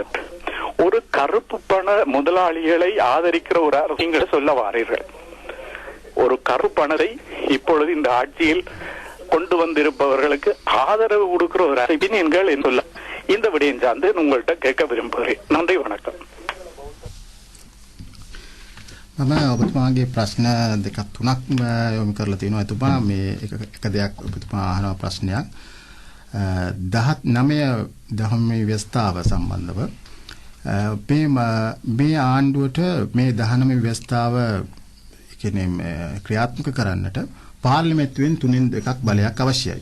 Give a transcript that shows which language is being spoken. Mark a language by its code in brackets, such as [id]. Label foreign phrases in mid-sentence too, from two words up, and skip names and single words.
[ta] ஒரு கருப்பு பண முதலாளிகளை ஆதரிக்கிற ஒரு அரசு சொல்ல வாரீர்கள். ஒரு கருப்பணத்தை இப்பொழுது இந்த ஆட்சியில் கொண்டு வந்திருப்பவர்களுக்கு ஆதரவு கொடுக்கிற ஒரு அரசியல் என்று சொல்ல, இந்த விடயம் சார்ந்து உங்கள்கிட்ட கேட்க விரும்புகிறேன். நன்றி, வணக்கம். [si] මම ඔබතුමාගේ ප්‍රශ්න දෙකක් තුනක් යොමු කරලා තියෙනවා. එතුමා මේ එක දෙයක් ඔබතුමා අහන ප්‍රශ්නයක් 19 දහමේ ව්‍යවස්ථාව සම්බන්ධව මේ ආණ්ඩුවට මේ 19 ව්‍යවස්ථාව කියන්නේ ක්‍රියාත්මක කරන්නට පාර්ලිමේන්තුවෙන් 3/2 බලයක් අවශ්‍යයි.